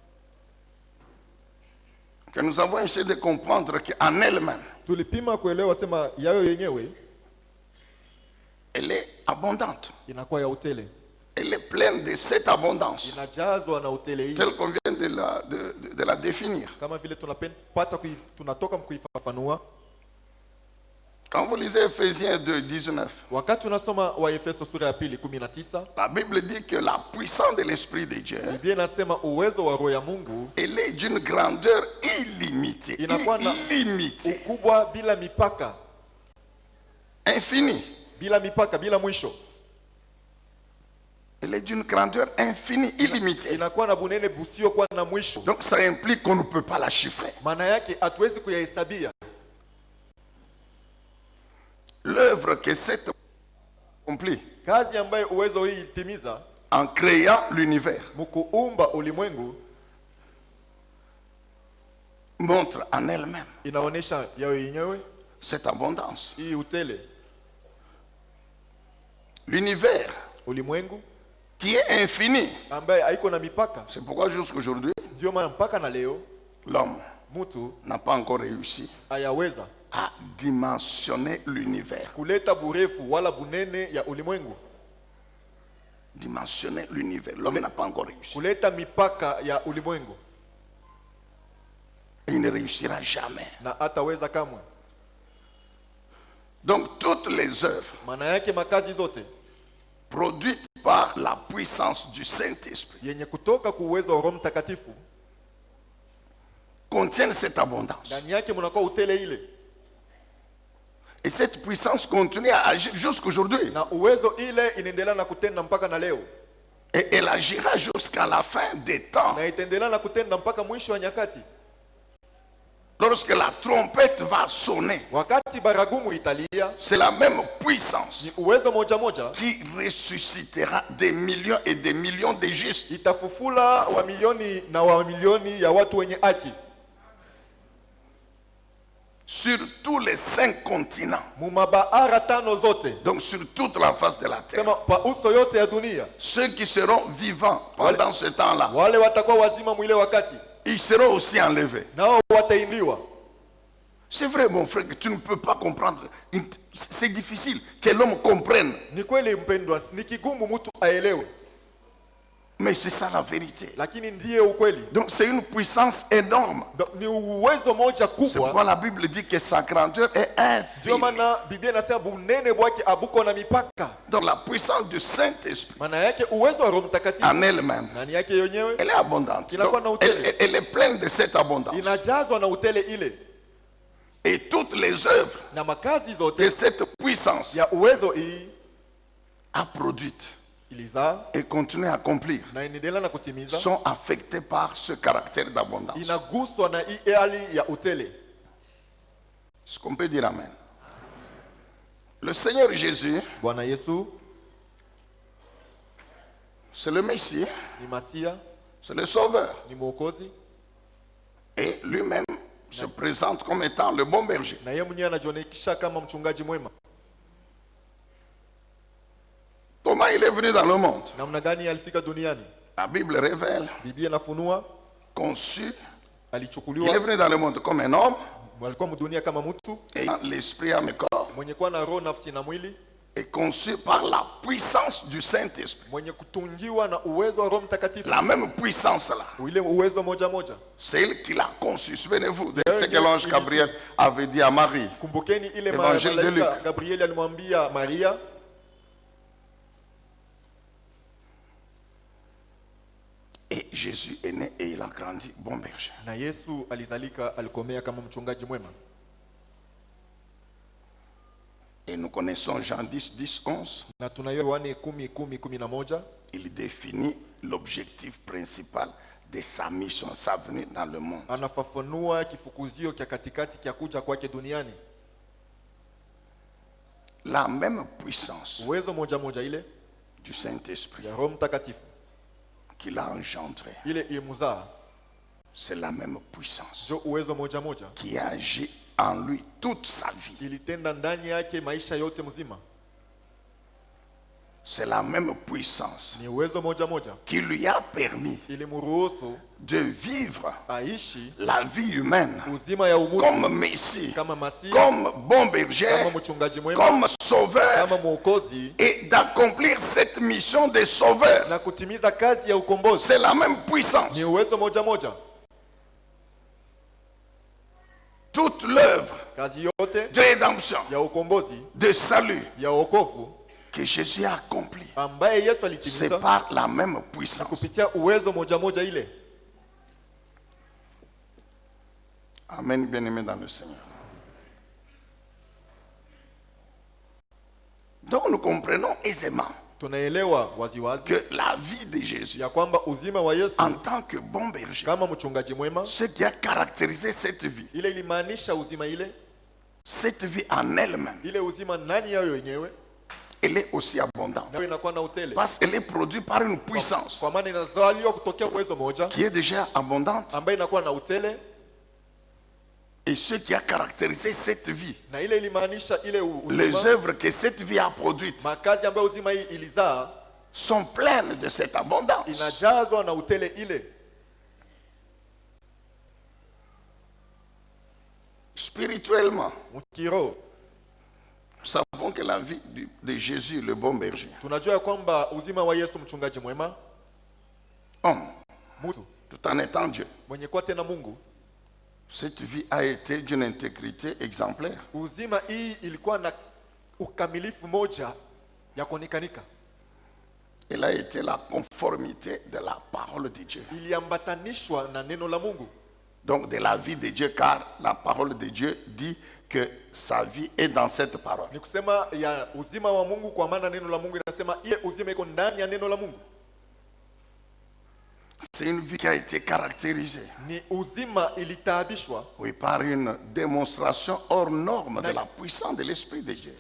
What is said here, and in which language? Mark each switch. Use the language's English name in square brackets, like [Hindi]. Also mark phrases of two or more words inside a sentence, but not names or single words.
[French] que nous avons essayé de comprendre qu'en elle-même, [Swahili] tulipima kuelewa sema yayo yenyewe [French] elle est abondante. [Swahili] inakuwa ya utele, [French] Elle est pleine de cette abondance, [Swahili] inajazwa na utele hii, [French] telle qu'on vient de la définir. [Swahili] kama vile tunatoka kuifafanua. [French] Quand vous lisez Ephésiens 2, 19, [Swahili] Wakati unasoma wa Efeso sura ya 2:19, [French] la Bible dit que la puissance de l'Esprit de Dieu, [Swahili] Biblia inasema uwezo wa roho ya Mungu [French] elle est d'une grandeur illimitée. [Swahili] inakuwa na [French] Illimitée. [Swahili] ukubwa bila mipaka, [French] Infinie. [Swahili] bila mipaka, bila mwisho. [French] Elle est d'une grandeur infinie, illimitée. [Swahili] Inakuwa na bunene busio kwa na mwisho. [French] Donc ça implique qu'on ne peut pas la chiffrer. [Swahili] Maana yake hatuwezi kuyahesabia. [French] L'œuvre que cette accomplit [Swahili] Kazi ambayo uwezo hii itimiza [French] en créant l'univers [Swahili] mkuumba ulimwengu [French] montre en elle-même [Swahili] inaonesha yao yenyewe [French] cette abondance. [Swahili] hii utele. [French] L'univers [Swahili] Ulimwengu [French] qui est infini. [Swahili] ambaye haiko na mipaka. [French] C'est pourquoi jusqu'aujourd'hui, [Swahili] Ndio maana mpaka na leo [French] l'homme [Swahili] mtu [French] n'a pas encore réussi [Swahili] hayaweza [French] à dimensionner l'univers. [Swahili] kuleta burefu wala bunene ya ulimwengu, [French] Dimensionner l'univers. L'homme n'a pas encore réussi. [Swahili] kuleta mipaka ya ulimwengu, [French] Et il ne réussira jamais. [Swahili] na hataweza kamwe. [French] Donc toutes les œuvres [Swahili] Maana yake makazi zote [French] produites par la puissance du Saint-Esprit [Swahili] yenye kutoka ku uwezo wa Roho Mtakatifu, [French] contiennent cette abondance. [Swahili] ndani yake mnakuwa utele ile, [French] Et cette puissance continue à agir jusqu'aujourd'hui. [Swahili] na uwezo ile inaendelea na kutenda mpaka na leo, [French] Et elle agira jusqu'à la fin des temps. [Swahili] na itaendelea na kutenda mpaka mwisho wa nyakati. [French] Lorsque la trompette va sonner, [Swahili] Wakati baragumu italia, [French] c'est la même puissance [Swahili] ni uwezo moja moja [French] qui ressuscitera des millions et des millions de justes. [Swahili] itafufula wa milioni na wa milioni ya watu wenye haki [French] Sur tous les 5 continents. [Swahili] mumabahara tano zote, [French] Donc sur toute la face de la terre. [Swahili] sema pa uso yote ya dunia. [French] Ceux qui seront vivants pendant ce temps-là, [Swahili] Wale watakuwa wazima mwile wakati, [French] ils seront aussi enlevés. [Swahili] nao watainliwa. [French] C'est vrai, mon frère, que tu ne peux pas comprendre. C'est difficile que l'homme comprenne. [Swahili] Ni kweli mpendwa, ni kigumu mtu aelewe, [French] Mais c'est ça la vérité. [Swahili] lakini ndiye ukweli. [French] Donc c'est une puissance énorme. [Swahili] Ni uwezo moja [French] C'est pourquoi [Swahili] kubwa. [French] la Bible dit que sa grandeur est [Swahili] Ndio [French] infinie. [Swahili] maana Biblia inasema bunene bwake abuko na mipaka. [French] Donc la puissance du Saint-Esprit [Swahili] Maana yake uwezo wa Roho Mtakatifu [French] en elle-même, [Swahili] ndani yake yenyewe [French] elle est abondante. [Swahili] inakuwa na [French] Donc, [Swahili] utele, [French] elle est pleine de cette abondance. [Swahili] inajazwa na utele ile, [French] Et toutes les œuvres [Swahili] na makazi [French] que [Swahili] zote [French] cette puissance [Swahili] ya uwezo hii [French] a produites [Swahili] ilizaa [French] et continue à accomplir [Swahili] na inaendelea na kutimiza, [French] sont affectées par ce caractère d'abondance. [Swahili] inaguswa na hii hali ya utele. [French] Est-ce qu'on peut dire Amen? Le Seigneur Jésus, [Swahili] Bwana Yesu [French] c'est le Messie, [Swahili] ni Masia, [French] c'est le Sauveur. [Swahili] ni Mwokozi, [French] Et lui-même se présente comme étant le bon berger. [Swahili] na yeye mwenyewe anajionekisha kama mchungaji mwema. [French] Comment il est venu dans le monde? [Swahili] Namna gani alifika duniani? [French] La Bible révèle, [Swahili] Biblia inafunua [French] conçu, il est [Swahili] alichukuliwa, [French] venu dans le monde comme un homme, [Swahili] alikuwa mdunia kama mtu [French] ayant l'esprit, âme et corps, [Swahili] mwenye kuwa na roho, nafsi na mwili, [French] et conçu par la puissance du Saint-Esprit. [Swahili] mwenye kutungiwa na uwezo wa Roho Mtakatifu. [French] La même puissance là, [Swahili] Ile uwezo moja moja, [French] c'est elle qui l'a conçu. Souvenez-vous de ce que l'ange Gabriel avait dit à Marie. [Swahili] kumbukeni ile [French] Évangile de [Swahili] malaika [French] Luc. [Swahili] Gabrieli alimwambia Maria, [French] Et Jésus est né et il a grandi bon berger. [Swahili] na Yesu alizalika, alikomea kama mchungaji mwema. [French] Et nous connaissons Jean 10, 10, 11. [Swahili] Na tunayo Yohane 10:11, [French] Il définit l'objectif principal de sa mission, sa venue dans le monde. [Swahili] anafafanua kifukuzio kya katikati kya kuja kwake duniani. [French] La même puissance [Swahili] Uwezo moja moja ile [French] du Saint-Esprit [Swahili] ya Roho Mtakatifu [French] qu'il a engendré, [Swahili] ile imuzaa, [French] c'est la même puissance [Swahili] ndio uwezo moja moja [French] qui agit en lui toute sa vie. [Swahili] ilitenda ndani yake maisha yote mzima. [French] C'est la même puissance [Swahili] Ni uwezo moja moja [French] qui lui a permis [Swahili] ilimruhusu [French] de vivre [Swahili] aishi [French] la vie humaine [Swahili] uzima ya umutu [French] comme Messie, [Swahili] kama Masia, [French] comme bon [Swahili] kama [French] berger, [Swahili] mchungaji mwema, [French] comme sauveur, [Swahili] kama mwokozi, [French] et d'accomplir cette mission de sauveur. [Swahili] na kutimiza kazi ya ukombozi. [French] C'est la même puissance. [Swahili] Ni uwezo moja moja. [French] Toute l'œuvre [Swahili] kazi yote [French] de rédemption, [Swahili] ya ukombozi, [French] de salut [Swahili] ya wokovu [French] que Jésus a accompli, [Swahili] ambaye Yesu [French] c'est [Swahili] alitimiza [French] par la même puissance. [Swahili] kupitia uwezo moja moja ile. [French] Amen, bien-aimés dans le Seigneur. Donc nous comprenons aisément [Swahili] Tunaelewa waziwazi [French] que la vie de Jésus, [Swahili] ya kwamba uzima wa Yesu [French] en tant que bon berger, [Swahili] kama mchungaji mwema, [French] ce qui a caractérisé cette vie, [Swahili] ile ilimaanisha uzima ile, [French] cette vie en elle-même, [Swahili] ile uzima ndani yayo yenyewe, [French] elle est aussi abondante. [Swahili] nayo inakuwa na utele, [French] Parce qu'elle est produite par une puissance [Swahili] kwa maana inazaliwa kutokea uwezo moja [French] qui est déjà abondante. [Swahili] ambaye inakuwa na utele, [French] Et ce qui a caractérisé cette vie, [Swahili] na ile ilimaanisha ile [French] les [Swahili] uzima, [French] œuvres que cette vie a produites [Swahili] makazi ambayo uzima hii ilizaa [French] sont pleines de cette abondance. [Swahili] inajazwa na utele ile. [French] Spirituellement, [Swahili] Mkiro [French] nous savons que la vie de Jésus, le bon berger, [Swahili] tunajua kwamba uzima wa Yesu mchungaji mwema, [French] homme, [Swahili] mtu [French] tout en étant Dieu, [Swahili] mwenye kuwa tena Mungu, [French] cette vie a été d'une intégrité exemplaire. [Swahili] uzima hii ilikuwa na ukamilifu moja ya kuonekanika, [French] Elle a été la conformité de la parole de Dieu. [Swahili] iliambatanishwa na neno la Mungu, [French] Donc de la vie de Dieu, car la parole de Dieu dit que sa vie est dans cette parole. [Swahili] ni kusema ya uzima wa Mungu, kwa maana neno la Mungu linasema ile uzima iko ndani ya neno la Mungu. [French] C'est une vie qui a été caractérisée, [Swahili] Ni uzima ilitaabishwa, [French] oui, par une démonstration hors norme de la puissance de l'Esprit de Dieu.